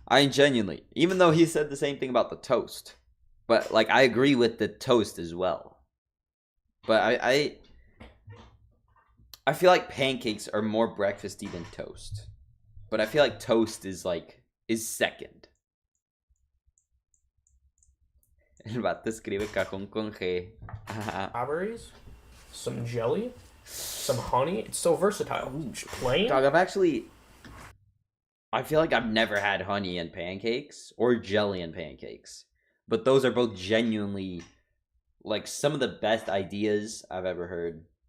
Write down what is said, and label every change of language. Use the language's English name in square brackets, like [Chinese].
[English] I genuinely, even though he said the same thing about the toast, but like I agree with the toast as well. But I feel like pancakes are more breakfasty than toast. But I feel like toast is second. [Spanish] El vato escribe cajón con G. [English] Strawberries, some jelly, some honey. It's so versatile. Just plain. Dog, I feel like I've never had honey in pancakes or jelly in pancakes. But those are both genuinely like some of the best ideas I've ever heard.